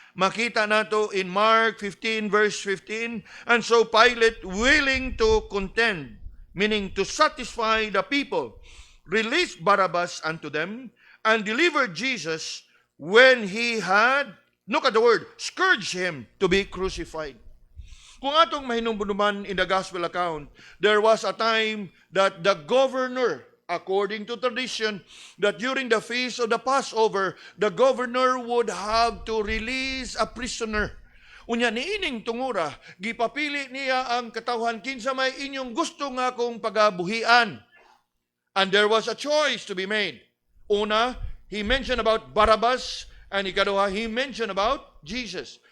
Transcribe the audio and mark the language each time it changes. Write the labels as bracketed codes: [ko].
[ceb] Makita nato [en] in Mark 15 verse 15, and so Pilate, willing to contend, meaning to satisfy the people, released Barabbas unto them and delivered Jesus when he had, look at the word, scourged him to be crucified. [ceb] Kung atong mahinumbunuman [en] in the gospel account, there was a time that the governor, according to tradition, that during the feast of the Passover, the governor would have to release a prisoner. [ceb] Unya niining tungura, gipapili niya ang katawhan kinsa may inyong gusto nga kong pagabuhian. [en] And there was a choice to be made. [ceb] Una, [en] he mentioned about Barabbas, And [ceb] ikaduha, [en] he mentioned about Jesus.